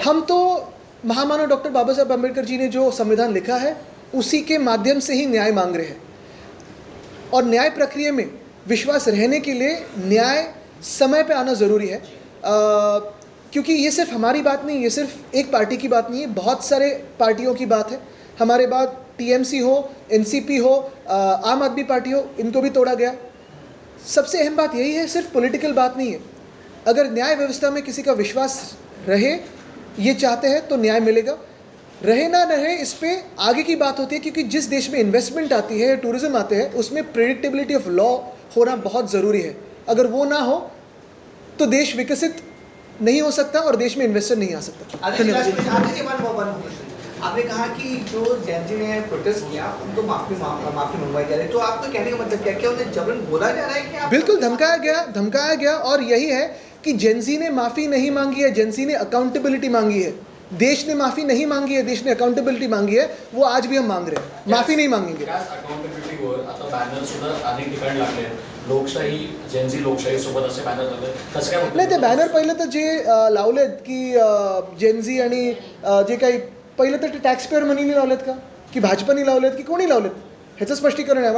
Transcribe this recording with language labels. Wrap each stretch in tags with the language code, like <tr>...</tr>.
<hi>हम तो महामानव डॉक्टर बाबा साहब अम्बेडकर जी ने जो संविधान लिखा है उसी के माध्यम से ही न्याय मांग रहे हैं, और न्याय प्रक्रिया में विश्वास रहने के लिए न्याय समय पे आना ज़रूरी है। क्योंकि ये सिर्फ हमारी बात नहीं, ये सिर्फ एक पार्टी की बात नहीं है, बहुत सारे पार्टियों की बात है। हमारे बाद TMC हो, NCP हो, आम आदमी पार्टी हो, इनको भी तोड़ा गया। सबसे अहम बात यही है, सिर्फ पॉलिटिकल बात नहीं है। अगर न्याय व्यवस्था में किसी का विश्वास रहे, ये चाहते हैं, तो न्याय मिलेगा। रहे ना रहे इस पे आगे की बात होती है, क्योंकि जिस देश में इन्वेस्टमेंट आती है, टूरिज्म आते हैं, उसमें</hi> <en>predictability of law</en> <hi>होना बहुत ज़रूरी है। अगर वो ना हो तो देश विकसित नहीं हो सकता और देश में इन्वेस्टर नहीं आ सकता। धन्यवाद। आपने कहा कि जो जैन जी ने प्रोटेस्ट किया उनको माफी मंगवाई जा रही है, तो आपको कहने का मतलब क्या उन्हें जबरन बोला जा रहा है कि बिल्कुल धमकाया गया, और यही है कि जेनजी ने माफ़ी नहीं मांगी है, जेनजी ने अकाउंटेबिलिटी मांगी है। देश ने माफ़ी नहीं मांगी है, देश ने अकाउंटेबिलिटी मांगी है, वो आज भी हम मांग रहे हैं, माफ़ी नहीं मांगेंगे।</hi> <mr>अकाउंटेबिलिटीवर आता बॅनर सुद्धा अनेक ठिकाणी लागले आहेत, लोकशाही जेनजी लोकशाही सोबत असे बॅनर लागले, कसं काय? नाही, ते बॅनर पहिलं तर जे लावलेत की जेनजी आणि जे काही पहिलं तर ते टॅक्स पेअर मनीने लावलेत का, की भाजपाने लावलेत, की कोणी लावलेत, ह्याचं स्पष्टीकरण आहे।</mr>